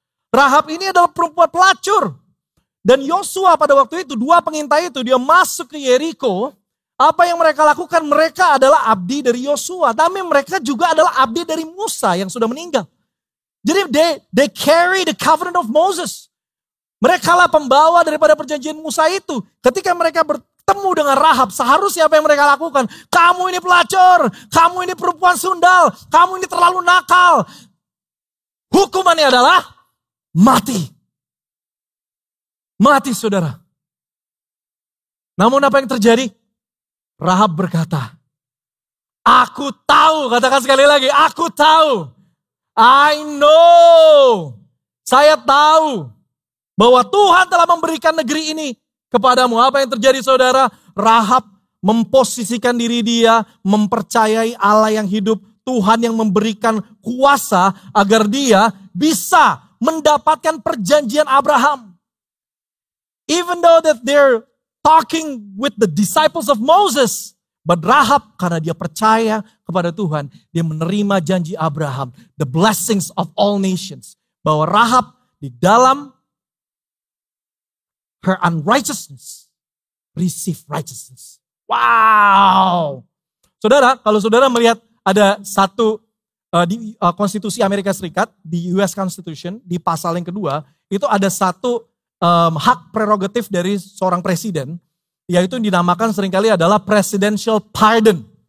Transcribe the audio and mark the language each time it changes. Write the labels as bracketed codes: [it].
[id] Rahab ini adalah perempuan pelacur. Dan Yosua pada waktu itu, 2 pengintai itu, dia masuk ke Yeriko. Apa yang mereka lakukan? Mereka adalah abdi dari Yosua. Tapi mereka juga adalah abdi dari Musa yang sudah meninggal. Jadi [en] they carry the covenant of Moses. [id] Mereka lah pembawa daripada perjanjian Musa itu. Ketika mereka bertemu dengan Rahab, seharusnya apa yang mereka lakukan? Kamu ini pelacur, kamu ini perempuan sundal, kamu ini terlalu nakal. Hukumannya adalah mati. Mati, saudara. Namun apa yang terjadi? Rahab berkata, aku tahu, katakan sekali lagi, aku tahu. [en] I know. [id] Saya tahu bahwa Tuhan telah memberikan negeri ini kepadamu. Apa yang terjadi, saudara? Rahab memposisikan diri dia, mempercayai Allah yang hidup, Tuhan yang memberikan kuasa agar dia bisa mendapatkan perjanjian Abraham. [en] Even though that they're talking with the disciples of Moses, but Rahab [id] karena dia percaya kepada Tuhan, dia menerima janji Abraham, [en] the blessings of all nations. [id] Bahwa Rahab di dalam [en] her unrighteousness, receive righteousness. Wow. [id] Saudara, kalau saudara melihat ada satu di konstitusi Amerika Serikat, di US Constitution, di pasal yang kedua, itu ada satu hak prerogatif dari seorang presiden, yaitu dinamakan seringkali adalah presidential pardon.